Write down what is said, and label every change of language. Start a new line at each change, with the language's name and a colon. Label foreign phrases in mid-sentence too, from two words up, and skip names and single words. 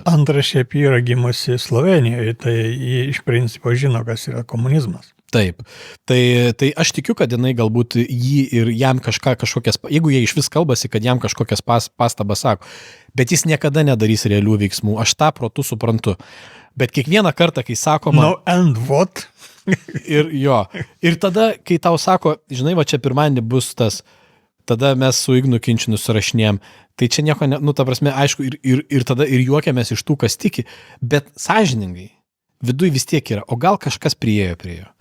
Lithuanian: Antra šiaip yra gimusi Slovenijoje, tai ji iš principo žino, kas yra komunizmas. Taip, tai aš tikiu, kad jinai galbūt jį ir jam kažkokias, jeigu jie iš vis kalbasi, kad jam kažkokias pastabas sako, bet jis niekada nedarys realių veiksmų, aš tą protu suprantu, bet kiekvieną kartą, kai sakoma...
English: No and what?
Lithuanian: ir tada, kai tau sako, žinai, va čia pirmadienį bus tas, tada mes su Ignu Kinčinu surašinėjom, tai čia nieko, ta prasme, aišku, ir tada ir juokiamės iš tų, kas tiki, bet sąžiningai, viduj vis tiek yra, o gal kažkas priėjo prie jo.